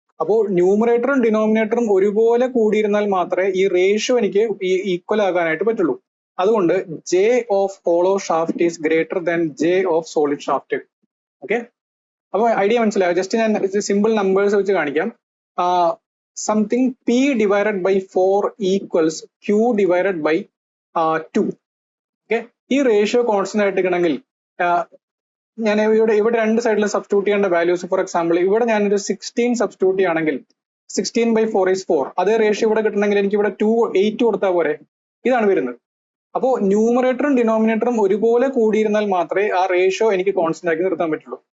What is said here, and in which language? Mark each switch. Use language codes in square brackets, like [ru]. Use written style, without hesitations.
[ml] അപ്പോൾ ന്യൂമറേറ്ററും ഡിനോമിനേറ്ററും ഒരുപോലെ കൂടിയിരുന്നാൽ മാത്രമേ ഈ റേഷ്യോ എനിക്ക് ഈക്വൽ ആകാനായിട്ട് പറ്റുള്ളൂ. [en] അതുകൊണ്ട് J of hollow shaft is greater than J of solid shaft. [ml] Okay, അപ്പൊ ഐഡിയ മനസ്സിലായോ? ജസ്റ്റ് ഞാൻ സിമ്പിൾ നമ്പേഴ്സ് വെച്ച് കാണിക്കാം. [en] Something P divided by 4 equals Q divided by 2. [ml] Okay, ഈ റേഷ്യോ കോൺസ്റ്റന്റ് ആയിട്ട് കിട്ടണമെങ്കിൽ ഞാൻ ഇവിടെ രണ്ട് സൈഡിലും സബ്സ്റ്റിറ്റ്യൂട്ട് ചെയ്യേണ്ട വാല്യൂസ്. ഫോർ എക്സാമ്പിൾ ഇവിടെ ഞാനൊരു 16 സബ്സ്റ്റിറ്റ്യൂട്ട് ചെയ്യുകയാണെങ്കിൽ 16/4 is 4. അതേ റേഷ്യോ ഇവിടെ കിട്ടണമെങ്കിൽ എനിക്ക് ഇവിടെ 8 കൊടുത്താൽ പോരെ. ഇതാണ് വരുന്നത്. അപ്പോൾ ന്യൂമറേറ്ററും ഡിനോമിനേറ്ററും ഒരുപോലെ കൂടിയിരുന്നാൽ മാത്രമേ ആ റേഷ്യോ എനിക്ക് കോൺസ്റ്റന്റ് ആക്കി നിർത്താൻ പറ്റുള്ളൂ.